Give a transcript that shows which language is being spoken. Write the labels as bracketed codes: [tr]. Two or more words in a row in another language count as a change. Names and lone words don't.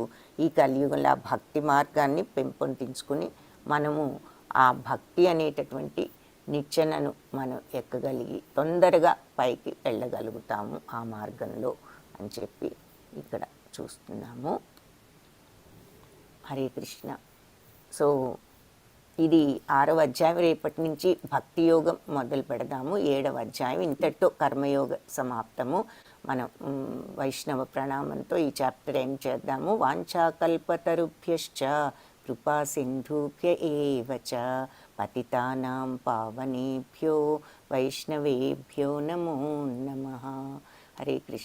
[te] ఈ కలియుగంలో ఆ భక్తి మార్గాన్ని పెంపొందించుకుని మనము ఆ భక్తి అనేటటువంటి నిచ్చెనను మనం ఎక్కగలిగి తొందరగా పైకి వెళ్ళగలుగుతాము ఆ మార్గంలో అని చెప్పి ఇక్కడ చూస్తున్నాము. హరే కృష్ణ. సో ఇది 6వ అధ్యాయం. రేపటి నుంచి భక్తి యోగం మొదలు పెడదాము. 7వ అధ్యాయం ఇంతటితో కర్మయోగ సమాప్తము. మనం వైష్ణవ ప్రణామంతో ఈ [en] chapter end [te] చేద్దాము. [sa] వాంఛాకల్పతరుభ్యశ్చ కృపా సింధుభ్య ఏవ చ పతితానాం పావనేభ్యో వైష్ణవేభ్యో నమో నమః. [te] హరే కృష్ణ.